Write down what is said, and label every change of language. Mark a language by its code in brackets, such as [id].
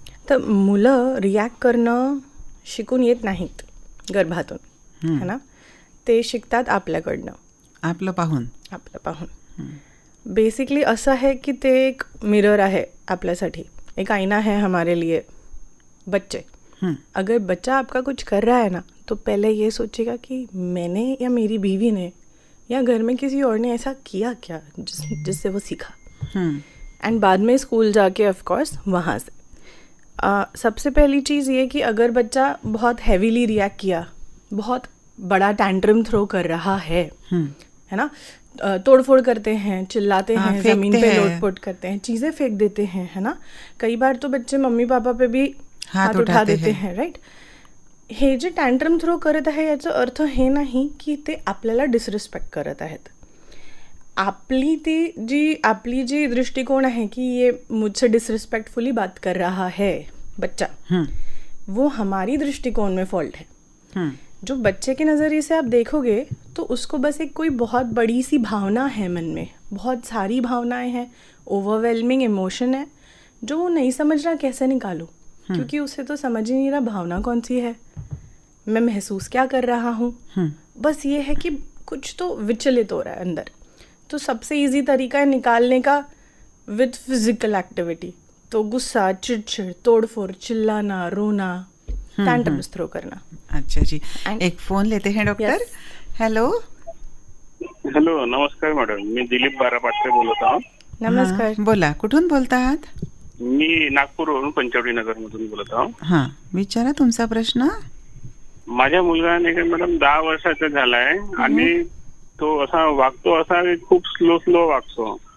[mr] तर मुलं रिॲक्ट करणं शिकून येत नाहीत गर्भातून, [hi] है ना. [mr] ते शिकतात आपल्याकडनं, आपलं पाहून. बेसिकली असं आहे की ते एक मिरर आहे आपल्यासाठी, [hi] एक आईना है हमारे लिए. बच्चे, अगर बच्चा आपका कुछ कर रहा है ना, तो पहले ये सोचेगा कि मैंने या मेरी बीवी ने या घर में किसी और ने ऐसा किया क्या जिससे वो सीखा. एंड बाद में स्कूल जाके ऑफ कोर्स वहाँ से सबसे पहली चीज़ ये कि अगर बच्चा बहुत हैवीली रिएक्ट किया, बहुत बड़ा टैंट्रम थ्रो कर रहा है ना, तोड़फोड़ करते हैं, चिल्लाते हैं, ज़मीन पे लोटपोट करते हैं, चीज़ें फेंक देते हैं, है ना. कई बार तो बच्चे मम्मी पापा पे भी हात उठा देते हैं, राईट. [mr] हे जे टँट्रम थ्रो करत आहे याचा अर्थ हे नाही की ते आपल्याला डिसरिस्पेक्ट करत आहेत. आपली जी दृष्टिकोन [hi] है कि ये मुझसे डिसरिस्पेक्टफुली बात कर रहा है बच्चा, वो हमारी दृष्टिकोण में फॉल्ट है. जो बच्चे के नज़रिए से आप देखोगे तो उसको बस एक कोई बहुत बड़ी सी भावना है मन में, बहुत सारी भावनाएं हैं, ओवरवेलमिंग इमोशन है जो वो नहीं समझ रहा कैसे निकालूं, क्योंकि उसे तो समझ ही नहीं रहा भावना कौन सी है, मैं महसूस क्या कर रहा हूँ. बस ये है कि कुछ तो विचलित हो रहा है अंदर. तो सबसे इजी तरीका है निकालने का विद फिजिकल एक्टिविटी. तो गुस्सा, चिड़चिड़, तोड़फोड़, चिल्लाना, रोना, टैंट्रम्स थ्रो करना. अच्छा जी. एक फोन लेते हैं डॉक्टर. हॅलो. [mr] नमस्कार मॅडम, मी दिलीप बारापाटे बोलत आहोत. नमस्कार. बोला, कुठून बोलत आहात? मी नागपूरवरून पंचवटी नगर मधून बोलत आहोत. हा, विचारा तुमचा प्रश्न. माझ्या मुलगा नाही का मॅडम 10 वर्षाचा झालाय आणि तो असा वागतो, असा खूप स्लो वागतो.